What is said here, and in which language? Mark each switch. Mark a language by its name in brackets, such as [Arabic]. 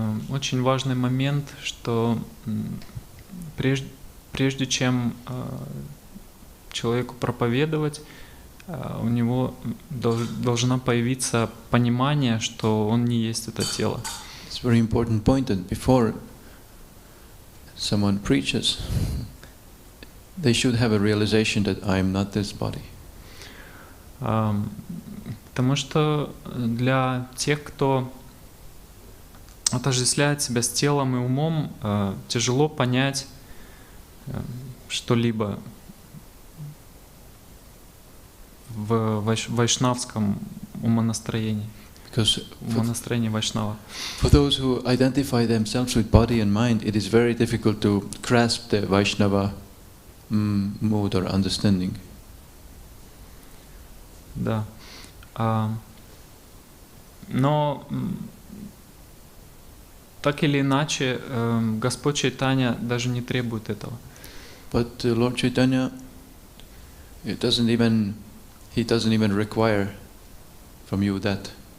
[Russian] Очень важный момент, что прежде чем человеку проповедовать, у него должна появиться понимание, что он не есть это тело. [English] It's a very important point that before someone preaches, they should have a realization that I am not this body. [Russian] Потому что для тех, кто отождествляет себя с телом и умом, тяжело понять что-либо в вайшнавском умонастроении. [English] Because [Russian] Умонастроение вайшнава. [English] for those who identify themselves with body and mind, it is very difficult to grasp the Vaishnava mood or understanding. [Russian] Да. Но так или иначе, Господь Чайтанья даже не требует этого. [English] But Lord Chaitanya, he doesn't even require from you that.